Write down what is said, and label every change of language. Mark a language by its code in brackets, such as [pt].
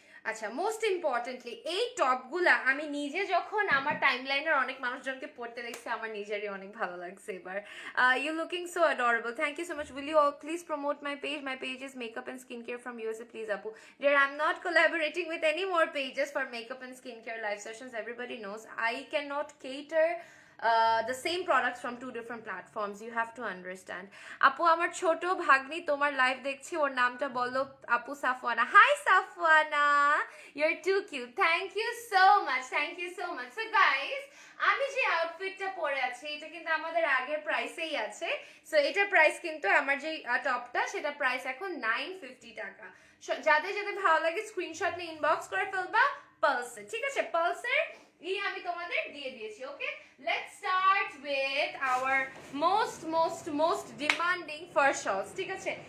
[bn] আচ্ছা, [en] most importantly [bn] এই টপগুলা আমি নিজে যখন আমার টাইমলাইনের অনেক মানুষজনকে পড়তে দেখছি, আমার নিজেরই অনেক ভালো লাগছে এবার। [en] You looking so adorable, thank you so much. Will you all please promote my page? My page is makeup and skin care from USA, please আপু। Dear, I'm not collaborating with any more pages for makeup and skincare live sessions. Everybody knows I cannot cater the same products from two different platforms. You have to understand. [bn] আপু, আমার ছোট ভাগ্নি তোমার live দেখছি, ওর নামটা বলো আপু। সাফওয়ানা। [en] Hi Safwana, you're too cute. Thank you so much. So guys, [bn] আমি যে আউটফিটটা পরে আছি এটা কিন্তু আমাদের আগের প্রাইসেই আছে। সো এটার প্রাইস কিন্তু আমার যে টপটা, সেটা প্রাইস এখন 950 টাকা। যাদের যাদের ভালো লাগে স্ক্রিনশট নিয়ে ইনবক্স করে ফেলবা পালসে, ঠিক আছে? পালসের আমি তোমাদের দিয়ে দিয়েছি। [en] Okay, let's start with our most demanding first shawls, ঠিক আছে?